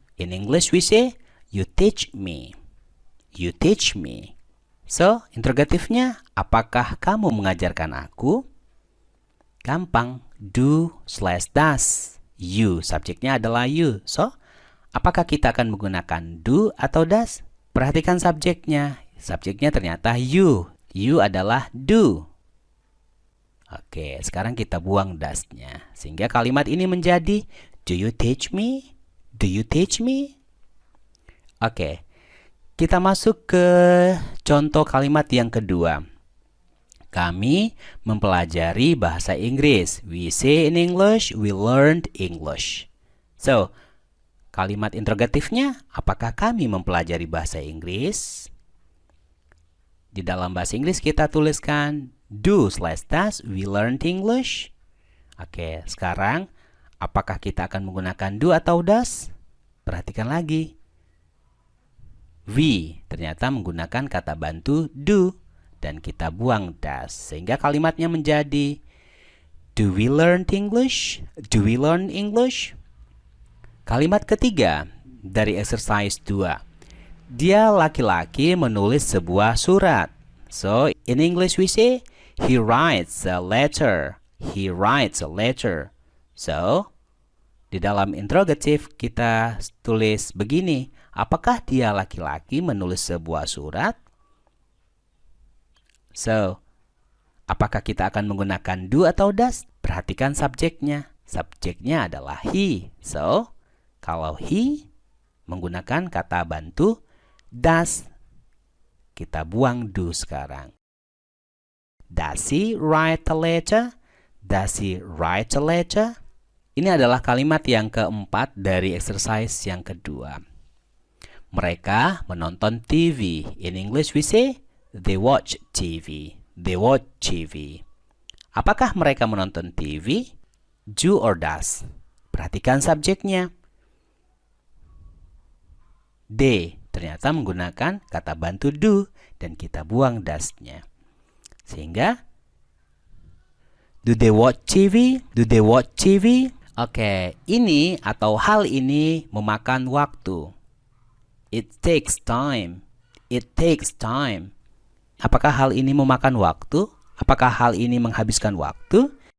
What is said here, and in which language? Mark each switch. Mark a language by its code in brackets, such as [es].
[en] In English we say, you teach me. You teach me. [id] So, interrogatifnya, apakah kamu mengajarkan aku? Gampang, do/does. You, subjeknya adalah you. So, apakah kita akan menggunakan do atau does? Perhatikan subjeknya. Subjeknya ternyata you. You adalah do. Oke, sekarang kita buang does-nya. Sehingga kalimat ini menjadi, [en] do you teach me? Do you teach me? [id] Oke. Kita masuk ke contoh kalimat yang kedua. Kami mempelajari bahasa Inggris. [en] We say in English, we learned English. [id] So, kalimat interrogatifnya, apakah kami mempelajari bahasa Inggris? Di dalam bahasa Inggris kita tuliskan [en] do/does we learned English. [id] Oke, sekarang apakah kita akan menggunakan do atau does? Perhatikan lagi. We ternyata menggunakan kata bantu do dan kita buang does sehingga kalimatnya menjadi [en] do we learn English? Do we learn English? [id] Kalimat ketiga dari exercise 2. Dia laki-laki menulis sebuah surat. [en] So in English we say he writes a letter. He writes a letter. So [id] di dalam interrogative kita tulis begini. Apakah dia laki-laki menulis sebuah surat? So, apakah kita akan menggunakan do atau does? Perhatikan subjeknya. Subjeknya adalah he. So, kalau he menggunakan kata bantu does, kita buang do sekarang. [en] Does he write a letter? Does he write a letter? [id] Ini adalah kalimat yang keempat dari exercise yang kedua. Mereka menonton TV. [en] In English we say, they watch TV. They watch TV. [id] Apakah mereka menonton TV? [en] Do or does? [id] Perhatikan subjeknya. They ternyata menggunakan kata bantu do dan kita buang does-nya. Sehingga, [en] do they watch TV? Do they watch TV? [id] Oke, ini atau hal ini memakan waktu. [en] It takes time. It takes time. [id] Apakah hal ini memakan waktu? Apakah hal ini menghabiskan waktu?